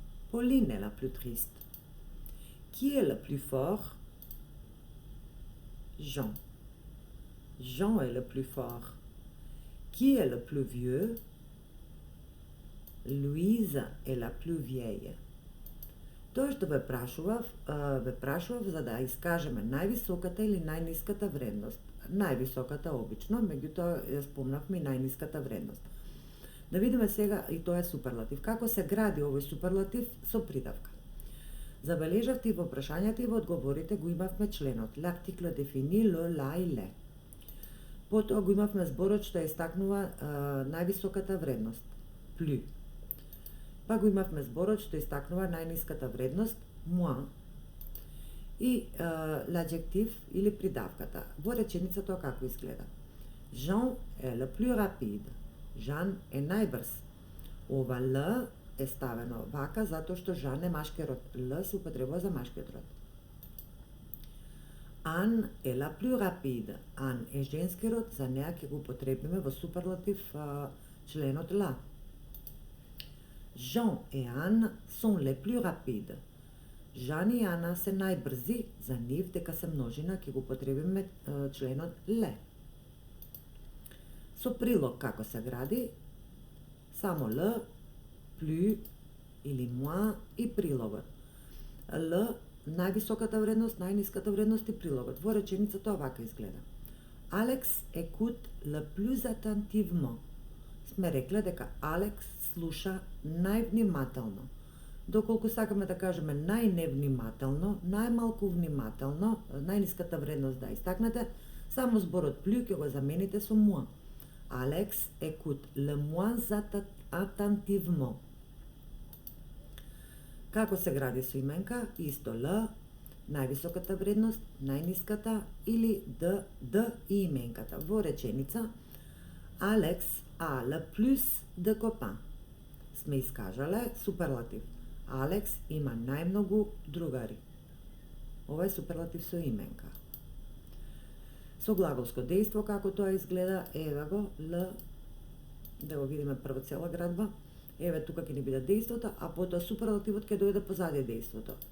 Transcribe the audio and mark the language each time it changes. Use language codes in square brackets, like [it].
[fr] Pauline est la plus triste. Qui est le plus fort? Jean. Jean est le plus fort. Qui est le plus vieux? Louise est la plus vieille. [mk] Тоа што ве прашував за да искажеме највисоката или најниската вредност. Највисоката обично, меѓутоа ја спомнавме и најниската вредност. Да видиме сега, и тоа е суперлатив, како се гради овој суперлатив со придавка. Забележавте и во прашањата и во одговорите го имавме членот [fr] l'article définit le, la [mk] и le. Потоа го имавме зборот што ја истакнува највисоката вредност, plus. Па го имавме зборот што истакнува најниската вредност, moins. И l'adjectif или придавката. Во реченица тоа како изгледа? [fr] Jean est le plus rapide. [mk] Жан е најбрз. Ова Л е ставено вака затоа што Жан е машки род. Л се употребува за машкиот род. [fr] Ан е la plus rapide. [mk] Ан е женски род, за неа ќе го употребиме во суперлатив членот ла. [fr] Jean et Anne sont les plus rapides. [mk] Жан и Ана се најбрзи, за нив дека се множина ќе го потребиме членот ле. Со прилог како се гради, само Л, плю или муа и прилогот. Л, највисоката вредност, најниската вредност и прилогот. Во реченицата овака изгледа. [fr] Алекс écoute le plus attentivement. [mk] Сме рекле дека Алекс слуша највнимателно. Доколку сакаме да кажеме најневнимателно, најмалку внимателно, најниската вредност да истакнете, само зборот плю ќе го замените со муа. [fr] Алекс écoute le moins attentivement. [mk] Како се гради со именка? Исто Л, највисоката вредност, најниската или Д и именката. Во реченица, [fr] Алекс a le plus de copains. [mk] Сме искажале суперлатив. Алекс има најмногу другари. Ова е суперлатив со именка. Со глаголско дејство, како тоа изгледа, еве го, Л, да го видиме прво цела градба, еве тука ќе ни биде дејството, а потоа суперлативот ќе дојде позади дејството.